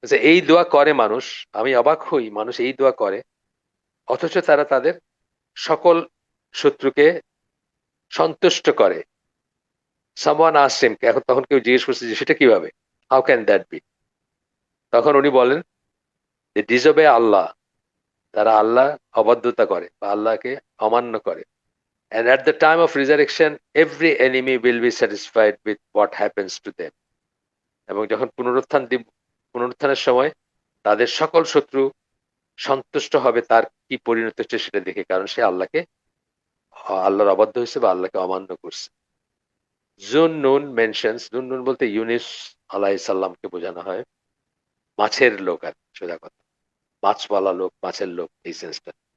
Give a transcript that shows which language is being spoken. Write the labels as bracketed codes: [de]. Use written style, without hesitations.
[bn] এই দোয়া করে মানুষ, আমি অবাক হই মানুষ এই দোয়া করে, অথচ তারা তাদের সকল শত্রুকে সন্তুষ্ট করে। [en] someone asked him, [bn] এখন তখন কেউ জিজ্ঞেস করছে যে সেটা কিভাবে, [en] How can that be. [bn] তখন উনি বলেন যে [en] disobey Allah, [bn] তারা আল্লাহ অবাধ্যতা করে বা আল্লাহকে অমান্য করে। [en] And at the time of resurrection, every enemy will be satisfied with what happens to them. [bn] এবং যখন পুনরুত্থানের সময় তাদের সকল শত্রু সন্তুষ্ট হবে তার কি পরিণত হচ্ছে সেটা দেখে, কারণ সে আল্লাহর অবাধ্য হয়েছে বা আল্লাহকে অমান্য করছে। জুন নুন বলতে ইউনুস আলাইহিস সালামকে বোঝানো হয়, মাছের লোক আর সোজা কথা, মাছওয়ালা লোক, মাছের লোক, এই সেন্সটা।